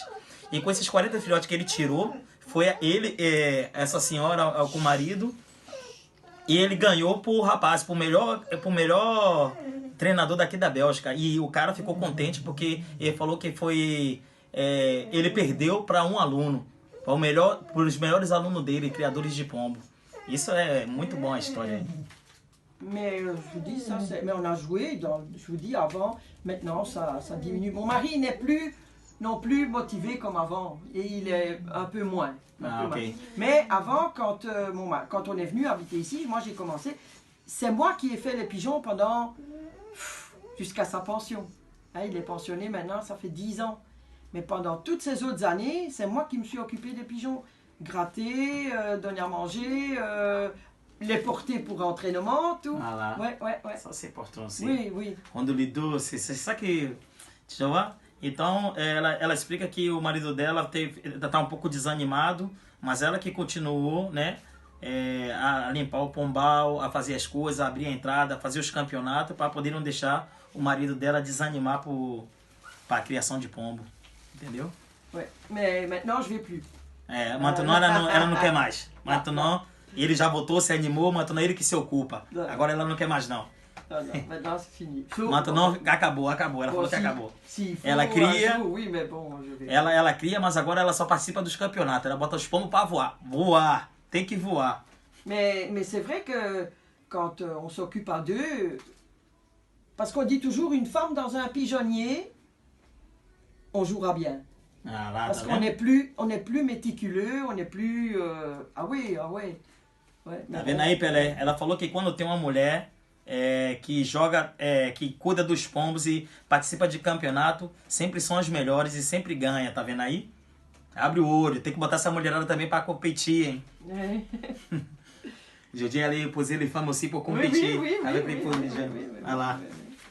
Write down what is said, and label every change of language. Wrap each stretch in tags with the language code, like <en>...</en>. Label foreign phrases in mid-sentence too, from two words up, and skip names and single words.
<pt>E com esses 40 filhotes que ele tirou, foi ele, essa senhora com o marido, e ele ganhou pro rapaz, pro melhor treinador daqui da Bélgica. E o cara ficou contente porque ele falou que foi... ele perdeu para um aluno, para os melhores alunos dele, criadores de pombo. Isso é muito bom a história.</pt> <fr>Mais je vous dis, mais on a joué, je vous dis avant, maintenant ça diminue. Mon mari n'est plus non plus motivé comme avant, et il est un peu moins. Okay. Mais avant, quand on est venu habiter ici, moi j'ai commencé, c'est moi qui ai fait les pigeons jusqu'à sa pension. Il est pensionné maintenant, ça fait 10 ans. Mais pendant toutes ces autres années, c'est moi qui me suis occupé des pigeons. Gratter, donner à manger, les porter pour entraînement, tout. Voilà. Ouais. Ça c'est important aussi. Oui.</fr> <pt>Quando lidou,</pt> <fr>c'est ça que... Tu vois?</fr> <pt>Então, ela explica que o marido dela tá um pouco desanimado, mas ela que continuou, né? A limpar o pombal, a fazer as coisas, a abrir a entrada, a fazer os campeonatos para poder não deixar o marido dela desanimar para a criação de pombo. Entendeu?</pt> <fr>Ouais. Mais maintenant, je vais plus.</fr> <pt>Maintenant ela não quer mais. Maintenant, ele já voltou, se animou, maintenant ele que se ocupa. Agora ela não quer mais não.</pt> <fr>Non, non, maintenant c'est fini.</fr> <pt>Maintenant acabou. Ela falou que acabou. Ela</pt> <fr>Faut</fr> <pt>cria,</pt> <fr>un jour, oui, mais bon, je vais.</fr> <pt>ela cria, mas agora ela só participa dos campeonatos. Ela bota os pombos para voar. Voar. Tem que voar.</pt> <fr>Mais c'est vrai que quand on s'occupe à deux, parce qu'on dit toujours une femme dans un pigeonnier, on jouera bien.</fr> <pt>Ah, lá,</pt> <fr>Parce</fr> <pt>tá</pt> <fr>qu'on</fr> <pt>vendo?</pt> <fr>n'est plus méticuleux, on n'est plus... Ah oui, ah ouais. Ouais,</fr> <pt>Tá</pt> <fr>mais</fr> <pt>vendo</pt> <fr>bon.</fr> <pt>aí, Pelé? Ela falou que quando tem uma mulher que joga, que cuida dos pombos e participa de campeonato, sempre são as melhores e sempre ganha, tá vendo aí? Abre o olho, tem que botar essa mulherada também para competir, hein?</pt> <fr>Ouais. Je dis aller poser les femmes aussi pour Oui, oui, compétir oui, oui, avec oui, les oui, pauvres oui, jeunes. oui, oui,</fr> <pt>Olha lá.</pt> <fr>oui, oui.</fr>